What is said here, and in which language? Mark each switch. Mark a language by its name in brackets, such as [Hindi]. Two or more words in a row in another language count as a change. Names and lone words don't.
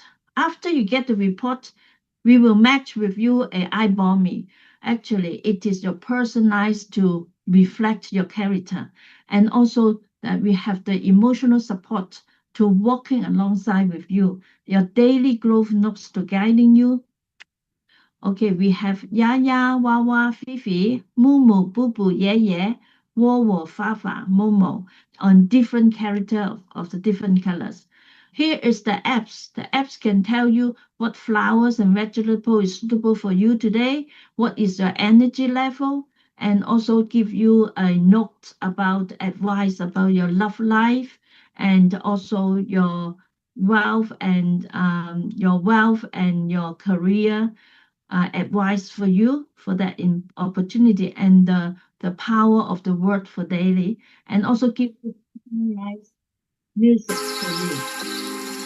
[English] After you get the report, we will match with you a IBOMI. Actually, it is your personalized to reflect your character. And also that we have the emotional support to walking alongside with you, your daily growth notes to guiding you. Okay, we have Yaya, Wawa, Fifi, Mumu, Bubu, Yeye, Wowo, Fafa, Momo, on different character of the different colors. Here is the apps. The apps can tell you what flowers and vegetable is suitable for you today, what is your energy level, and also give you a note about advice about your love life and also your wealth and your career advice for you for that opportunity and the power of the word for daily, and also give you nice music for you.